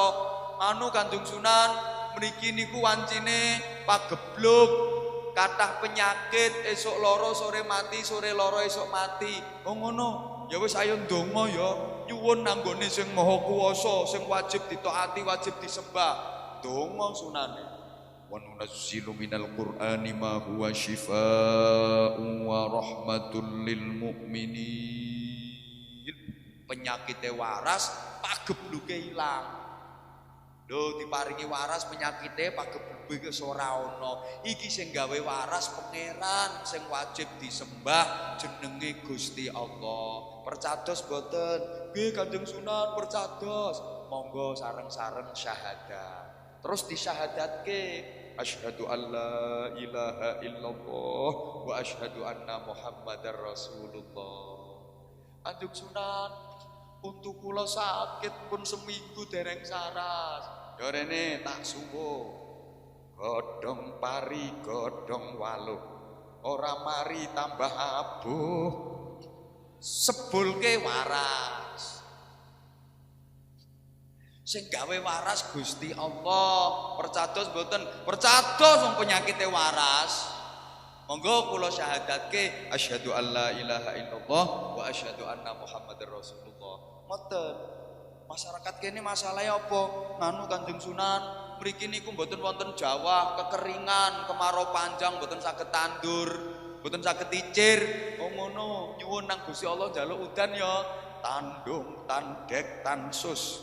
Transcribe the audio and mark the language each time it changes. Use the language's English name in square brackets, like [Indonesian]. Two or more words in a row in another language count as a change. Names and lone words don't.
[Javanese] Anu Kanjeng Sunan mriki niku wancine pagebluk, kathah penyakit, esuk loro sore mati, sore loro esuk mati. Oh ngono. Ya wis ayo ndonga ya, nyuwun nanggone sing Maha Kuwasa, sing wajib ditaati, wajib disembah. Ndonga sunane. [Arabic] وننزل من القرآن ما هو شفاء ورحمة للمؤمنين. [Javanese] Penyakite waras, pagebluke ilang. Lho diparingi waras penyakite pagebluke ora ana. Iki sing gawe waras pangeran sing wajib disembah jenenge Gusti Allah. Percados boten? Nggih Kanjeng Sunan percados. Monggo sareng-sareng syahadat. Terus disyahadatke [Arabic] أشهد أن لا إله إلا الله وأشهد أن محمدا رسول الله. [Javanese] Kanjeng Sunan untuk kula sakit pun seminggu dereng saras. Ya rene tak suwo. Godhong pari godhong waluh. Ora mari tambah abuh. Sebulke waras. Sing gawe waras Gusti Allah. Percados mboten? Percados wong penyakite waras. Monggo kula syahadatke [Arabic] أشهد أن لا إله إلا الله وأشهد أن محمدا رسول الله. [Javanese] Ngoten. Masyarakat kene [Indonesian] masalahnya apa? [Javanese] Nganu Kanjeng Sunan, mriki niku mboten wonten jawah, [Indonesian] kekeringan, kemarau panjang, [Javanese] mboten saged tandur, mboten saged icir. Oh ngono, nyuwun nang Gusti Allah njaluk udan ya. Tandung, tandek, tansus.